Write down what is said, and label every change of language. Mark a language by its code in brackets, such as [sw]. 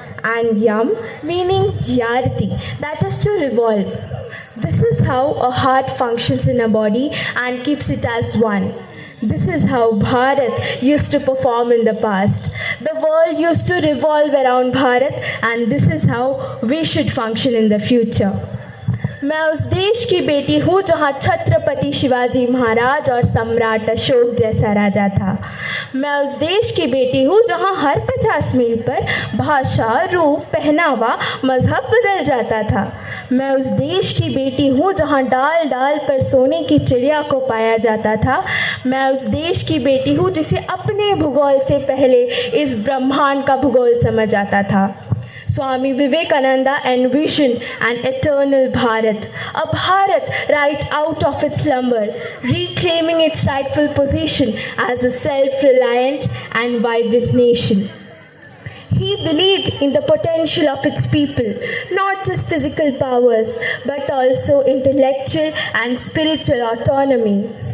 [en] And Yam meaning Yarati, that is to revolve. This is how a heart functions in a body and keeps it as one. This is how Bharat used to perform in the past. The world used to revolve around Bharat, and this is how we should function in the future. [hi] मैं उस देश की बेटी हूँ जहाँ छत्रपति शिवाजी महाराज और सम्राट अशोक जैसा राजा था। मैं उस देश की बेटी हूँ जहाँ हर 50 मील पर भाषा, रूप, पहनावा, मजहब बदल जाता था। मैं उस देश की बेटी हूँ जहाँ डाल डाल पर सोने की चिड़िया को पाया जाता था। मैं उस देश की बेटी हूँ जिसे अपने भूगोल से पहले इस ब्रह्मांड का भूगोल समझ आता था। [en] Swami Vivekananda envisioned an eternal Bharat, a Bharat right out of its slumber, reclaiming its rightful position as a self-reliant and vibrant nation. He believed in the potential of its people, not just physical powers, but also intellectual and spiritual autonomy.